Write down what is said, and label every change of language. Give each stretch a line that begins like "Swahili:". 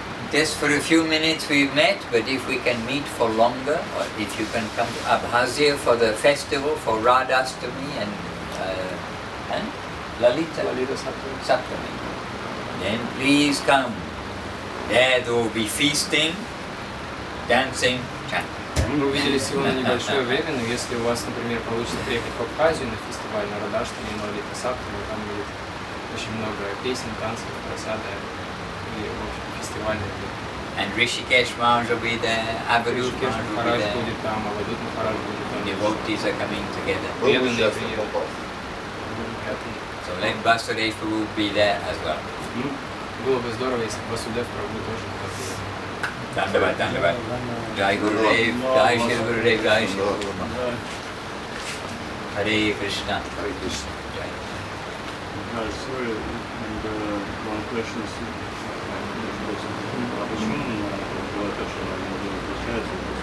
English: Just for a few minutes we've met, but if we can meet for longer, or if you can come to Abhazia for the festival, for Radhastami and Lalita Saptami, then please come. There will be feasting, dancing, chanting.
Russian: Мы увиделись всего на небольшое время, но если у вас, например, получится приехать в Абхазию на фестиваль на Радхаштами, на Lalita Saptami, там будет очень много песен, танцев, просада и, в общем, фестивальных дней.
English: And Rishikesh Maharaj will be there, Avadut Maharaj will be there. Devotees are coming together. So let Vasudev Prabhu be there as well.
Russian: Было бы здорово, если Васудев Прабhu тоже был.
English: Dandavad, Dandavad. Jai Gurudev, Jai Shri Gurudev, Jai Shri Gurudev. Hare Krishna. Hare Krishna. Sorry, and one question is
Russian: почему? Бывает то, что они не отличаются,